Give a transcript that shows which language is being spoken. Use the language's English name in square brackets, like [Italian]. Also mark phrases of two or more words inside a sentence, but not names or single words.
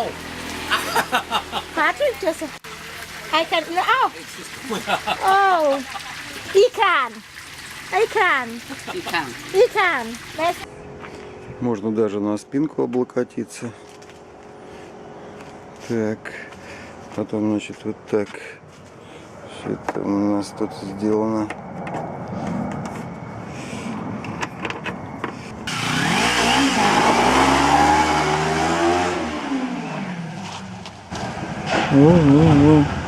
[English] Patrick just... I can... Oh! [Thai] Oh! อีกร้าน [Vietnamese] Đi thẳng. [Thai] อีกร้าน Let's... [Russian] Можно даже на спинку облокотиться. Так. Потом, значит, вот так. Все это у нас тут сделано. Во-во-во.